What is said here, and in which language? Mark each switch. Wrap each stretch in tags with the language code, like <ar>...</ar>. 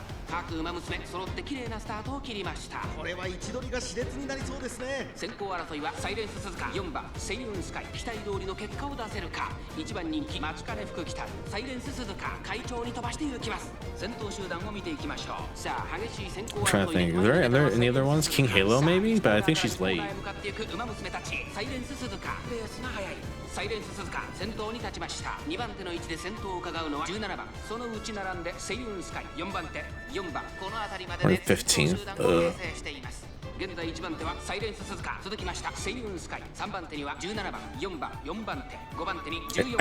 <ja>各馬娘揃って綺麗なスタートを切りました。これは位置取りが熾烈になりそうですね。先行争いはサイレンス鈴鹿、4番セイウンスカイ、期待通りの結果を出せるか。 1番人気待ちかね福来たるサイレンス鈴鹿、快調に飛ばしていきます。先頭集団を見ていきましょう。さあ激しい先行</ja> <en>I'm trying to think. Are there any other ones? King Halo maybe, but I think she's late.</en> <ja>向かっていく馬娘たち。サイレンス鈴鹿レースが速い。サイレンス鈴鹿先頭に立ちました。2番手の位置で先頭を伺うのは17番、その内並んでセイウンスカイ、4番手4番、この辺りまでで先頭集団を形成しています。現在1番手はサイレンス鈴鹿、続きましたセイウンスカイ、3番手には17番4番4番手5番手に14番。</ja>